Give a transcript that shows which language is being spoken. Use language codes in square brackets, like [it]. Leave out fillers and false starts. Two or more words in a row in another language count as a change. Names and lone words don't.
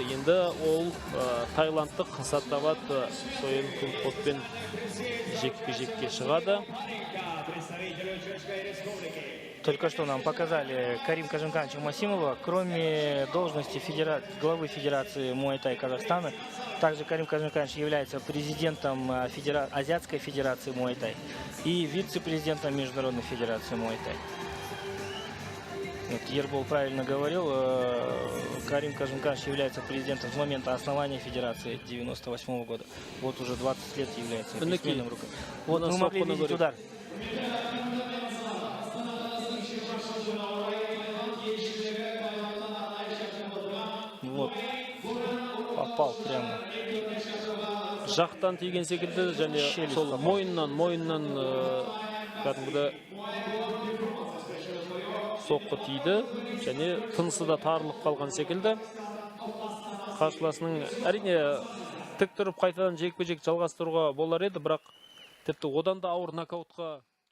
[kk] Енді ол тайландтық Саттават Соенкунпотпен жекпе-жекке шығады. [ru] Только что нам показали Карим Кажимкановича Масимова. Кроме должности главы Федерации Муай-Тай Казахстана, также Карим Кажимканович является президентом Азиатской Федерации Муай-Тай и вице-президентом Международной Федерации Муай-Тай. Вот Ербол правильно говорил, Карим Кажимканович является президентом с момента основания Федерации 1998 года. Вот уже 20 лет является бессменным руководителем. Вот мы могли видеть удар. Вот, попал прямо. [kk] Жақтан тиген секілді, және сол мойыннан кәдімгі соққы тиді, және тынысы да тарылып қалған секілді. Қарсыласының әрине тік тұрып қайтадан жекпе-жек жалғастыруға болар еді, бірақ тіпті одан да ауыр нокаутқа